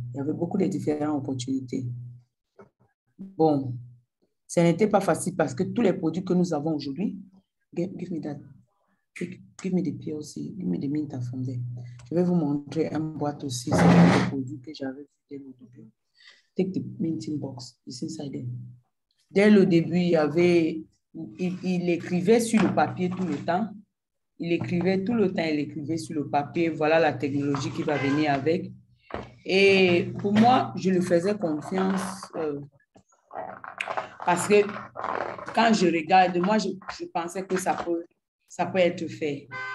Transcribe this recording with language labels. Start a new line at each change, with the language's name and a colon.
French: Il y avait beaucoup de différentes opportunités. Bon, ce n'était pas facile parce que tous les produits que nous avons aujourd'hui,
English: give me that. Give me the PLC, give me the mint from there.
French: Je vais vous montrer un boîte aussi, c'est un produit que j'avais fait dès le début.
English: Take the minting box, it's inside there.
French: Dès le début, il écrivait sur le papier tout le temps. Il écrivait tout le temps, il écrivait sur le papier. Voilà la technologie qui va venir avec. Et pour moi, je lui faisais confiance parce que quand je regarde, moi, je pensais que ça peut être fait.